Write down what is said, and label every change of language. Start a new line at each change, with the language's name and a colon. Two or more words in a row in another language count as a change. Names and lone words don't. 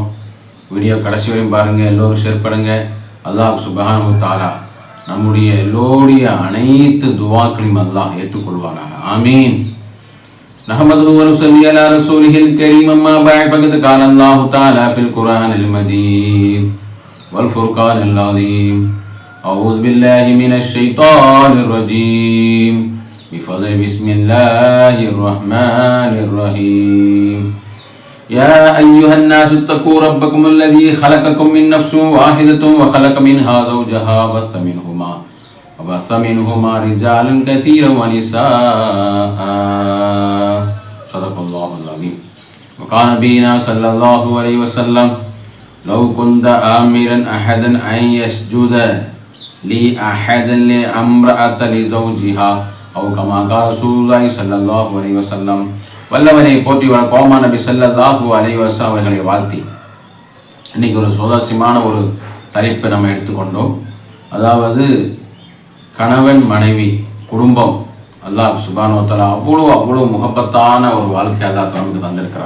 Tamil: வீடியோ கடைசி வரையும் பாருங்கள், எல்லோரும் ஷேர் பண்ணுங்கள். அல்லாஹ்
Arabic: سبحانه تعالى
Tamil: நம்முடைய எல்லோருடைய அனைத்து துவாக்களையும் அல்லாஹ் ஏற்றுக்கொள்வானாக. ஆமீன்.
Arabic: نحمده ونصلي على رسوله الكريم. أما بعد. فقد قال الله تعالى في القرآن المجيد والفرقان العظيم. أعوذ بالله من الشيطان الرجيم. بفضل بسم الله الرحمن الرحيم. يا أيها الناس اتقوا ربكم الذي خلقكم من نفس واحدة وخلق منها زوجها وبث منهما رجالا كثيرا ونساء. صدق الله العظيم. وقال نبينا صلى الله عليه وسلم: لو كنت آمرا أحدا أن يسجد لي أحد لأمرأة لزوجها أو كما قال رسول الله صلى الله عليه وسلم.
Tamil: வல்லவனை போற்றி வர கோமா நபி
Arabic: صلى الله عليه وسلم
Tamil: அவர்களை வாழ்த்தி இன்னைக்கு ஒரு சுவாரஸ்யமான ஒரு தலைப்பை நம்ம எடுத்துக்கொண்டோம். அதாவது கணவன் மனைவி குடும்பம். அல்லாஹ்
Arabic: سبحانه وتعالى
Tamil: அவ்வளோ முகப்பத்தான ஒரு வாழ்க்கை அல்லாஹ் நமக்கு தந்திருக்கிறார்.